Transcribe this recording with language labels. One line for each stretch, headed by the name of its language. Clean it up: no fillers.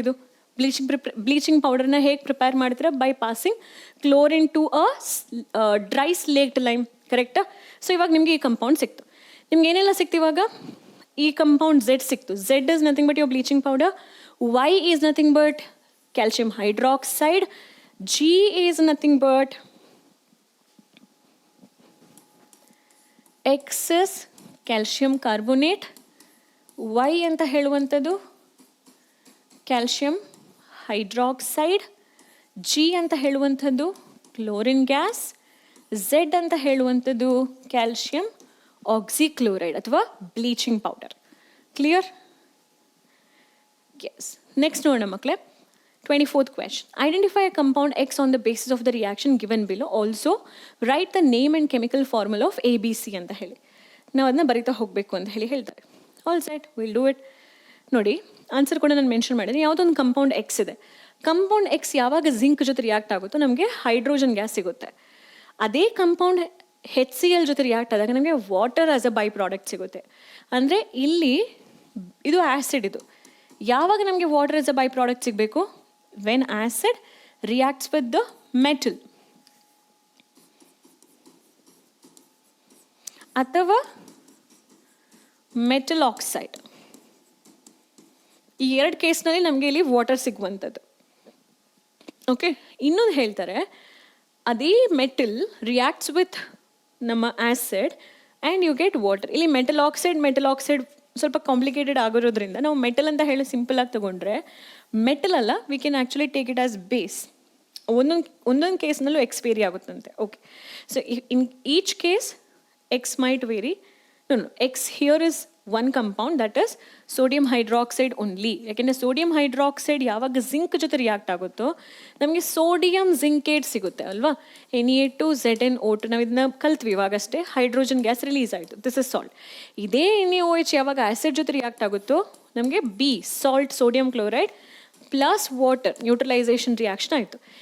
Kannada: ಇದು ಬ್ಲೀಚಿಂಗ್ ಪೌಡರ್ನ ಹೇಗೆ ಪ್ರಿಪೇರ್ ಮಾಡ್ತೀರಾ?
English: by passing chlorine to a dry slaked lime,
Kannada: ಕರೆಕ್ಟಾ? ಸೊ ಇವಾಗ ನಿಮಗೆ ಈ ಕಂಪೌಂಡ್ ಸಿಕ್ತು. ನಿಮ್ಗೆ ಏನೆಲ್ಲ ಸಿಕ್ತು ಇವಾಗ? ಈ ಕಂಪೌಂಡ್ Z ಸಿಕ್ತು.
English: Z is nothing but your bleaching powder. Y is nothing but calcium hydroxide. G is nothing but X is calcium carbonate.
Kannada: Y ಅಂತ ಹೇಳುವಂಥದ್ದು ಕ್ಯಾಲ್ಶಿಯಂ ಹೈಡ್ರಾಕ್ಸೈಡ್. G ಅಂತ ಹೇಳುವಂಥದ್ದು ಕ್ಲೋರಿನ್ ಗ್ಯಾಸ್. Z ಅಂತ ಹೇಳುವಂಥದ್ದು ಕ್ಯಾಲ್ಶಿಯಂ ಆಕ್ಸಿಕ್ಲೋರೈಡ್ ಅಥವಾ bleaching powder. Clear? S. Next ನೋಡೋಣ ಮಕ್ಕಳೇ, 24th question.
English: Identify a compound X on the basis of the reaction given below. Also, write the name and chemical formula of ABC
Kannada: ಅಂತ ಹೇಳಿ ನಾವು ಅದನ್ನ ಬರೀತಾ ಹೋಗಬೇಕು ಅಂತ ಹೇಳ್ತಾರೆ.
English: All set, will do it.
Kannada: ನೋಡಿ, ಆನ್ಸರ್ ಕೂಡ ನಾನು ಮೆನ್ಷನ್ ಮಾಡಿದ್ದೀನಿ. ಯಾವುದೊಂದು ಕಂಪೌಂಡ್ X ಇದೆ. ಕಂಪೌಂಡ್ X ಯಾವಾಗ ಜಿಂಕ್ ಜೊತೆ ರಿಯಾಕ್ಟ್ ಆಗುತ್ತೋ ನಮಗೆ ಹೈಡ್ರೋಜನ್ ಗ್ಯಾಸ್ ಸಿಗುತ್ತೆ. ಅದೇ ಕಂಪೌಂಡ್ HCl ಜೊತೆ ರಿಯಾಕ್ಟ್ ಆದಾಗ ನಮಗೆ water as a by product ಸಿಗುತ್ತೆ. ಅಂದರೆ ಇಲ್ಲಿ ಇದು ಆ್ಯಸಿಡ್. ಇದು ಯಾವಾಗ ನಮಗೆ water as a by product ಸಿಗಬೇಕು?
English: when acid reacts with the metal.
Kannada: ಅಥವಾ ಮೆಟಲ್ ಆಕ್ಸೈಡ್. ಈ ಎರಡು ಕೇಸ್ನಲ್ಲಿ ನಮಗೆ ಇಲ್ಲಿ ವಾಟರ್ ಸಿಗುವಂಥದ್ದು. ಓಕೆ, ಇನ್ನೊಂದು ಹೇಳ್ತಾರೆ, ಅದೇ ಮೆಟಲ್ ರಿಯಾಕ್ಟ್ಸ್ ವಿತ್ ನಮ್ಮ acid
English: And you get water.
Kannada: ಇಲ್ಲಿ ಮೆಟಲ್ ಆಕ್ಸೈಡ್ ಸ್ವಲ್ಪ ಕಾಂಪ್ಲಿಕೇಟೆಡ್ ಆಗಿರೋದ್ರಿಂದ ನಾವು ಮೆಟಲ್ ಅಂತ ಹೇಳಿ ಸಿಂಪಲ್ ಆಗಿ ತಗೊಂಡ್ರೆ ಮೆಟಲ್ ಅಲ್ಲ,
English: We can actually take it as base.
Kannada: ಒಂದೊಂದು ಕೇಸ್ನಲ್ಲೂ X very ಆಗುತ್ತಂತೆ. Okay,
English: So in each case X might vary. No, X here is one compound, that is sodium hydroxide only.
Kannada: ಯಾಕೆಂದರೆ sodium hydroxide ಯಾವಾಗ zinc ಜೊತೆ react ಆಗುತ್ತೋ ನಮಗೆ sodium zincate ಸಿಗುತ್ತೆ ಅಲ್ವಾ, Na2ZnO2. ನಾವು ಇದನ್ನ ಕಲ್ತ್ವಿ ಇವಾಗಷ್ಟೇ, ಹೈಡ್ರೋಜನ್ ಗ್ಯಾಸ್ ರಿಲೀಸ್ ಆಯಿತು,
English: This is salt.
Kannada: ಇದೇ NaOH ಯಾವಾಗ ಆ್ಯಸಿಡ್ ಜೊತೆ ರಿಯಾಕ್ಟ್ ಆಗುತ್ತೋ ನಮಗೆ B salt, sodium chloride plus water neutralisation reaction ಆಯಿತು.